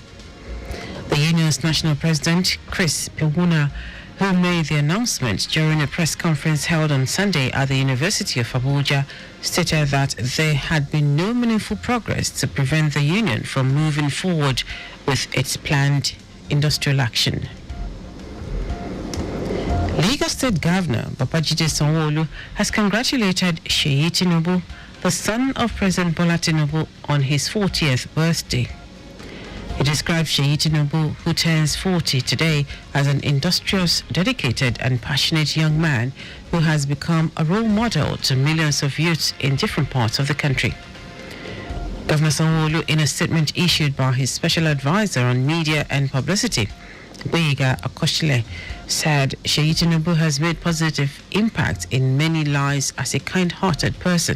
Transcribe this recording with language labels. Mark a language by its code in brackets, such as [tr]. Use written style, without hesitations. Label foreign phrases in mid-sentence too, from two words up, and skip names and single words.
[en] The union's national president, Chris Pewuna, who made the announcement during a press conference held on Sunday at the University of Abuja, stated that there had been no meaningful progress to prevent the union from moving forward with its planned industrial action. Lagos State Governor Babajide Sanwo-Olu has congratulated Seyi Tinubu, the son of President Bola Tinubu, on his 40th birthday. He described Seyi Tinubu, who turns 40 today, as an industrious, dedicated and passionate young man who has become a role model to millions of youths in different parts of the country. Governor Sanwo-Olu, in a statement issued by his special advisor on media and publicity, Gboyega Akosile, said Seyi Tinubu has made positive impact in many lives as a kind-hearted person.